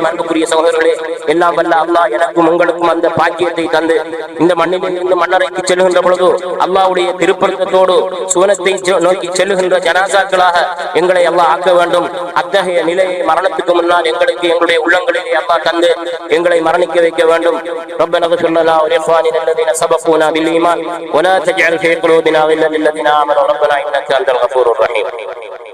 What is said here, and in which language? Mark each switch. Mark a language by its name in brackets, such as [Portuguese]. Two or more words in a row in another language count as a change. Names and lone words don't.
[Tamil] அன்புக்குரிய சகோதரர்களே, எல்லாம் வல்ல அல்லாஹ் எனக்கும் உங்களுக்கும் அந்த பாக்கியத்தை தந்து இந்த மண்ணில் இருந்து மண்ணறைக்கு செல்லுகின்ற பொழுது அல்லாஹ்வுடைய திருப்பொருத்தத்தோடு சுவனத்தை நோக்கி செல்லுகின்ற ஜனாசாக்களாக எங்களை அல்லாஹ் ஆக்க வேண்டும். அத்தகைய நிலையை மரணத்துக்கு முன்னால் எங்களுக்கு எங்களுடைய உள்ளங்களிலே அல்லாஹ் தந்து எங்களை மரணிக்க வைக்க வேண்டும். [Arabic] ربنا اغفر لنا ولإخواننا الذين سبقونا بالإيمان ولا تجعل في قلوبنا غلا للذين آمنوا ربنا إنك أنت الغفور الرحيم.